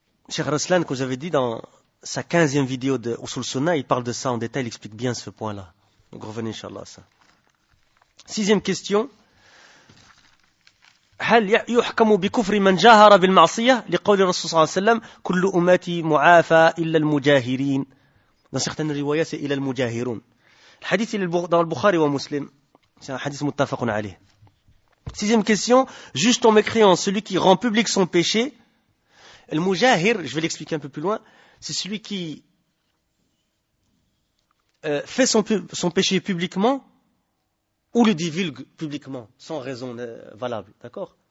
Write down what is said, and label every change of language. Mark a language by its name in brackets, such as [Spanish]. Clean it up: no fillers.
[French] Cheikh Ruslan, comme j'avais dit dans sa 15e vidéo de Usul Sunnah, il parle de ça en détail, il explique bien ce point-là. Donc revenez, Inch'Allah, à ça. 6e question. [Arabic] هل يحكم بكفر من جاهر بالمعصية لقول الرسول صلى الله عليه وسلم كل أمتي معافى إلا المجاهرين. [French] Dans certaines riwayas, c'est [Arabic] إلا المجاهرون. [French] Le hadith dans le Bukhari wa Muslim. C'est un hadith muttafaqun alayh. 6e question. Juge ton mécréant, celui qui rend public son péché. Le mujahir, je vais l'expliquer un peu plus loin, c'est celui qui fait son péché publiquement ou le divulgue publiquement, sans raison valable, d'accord?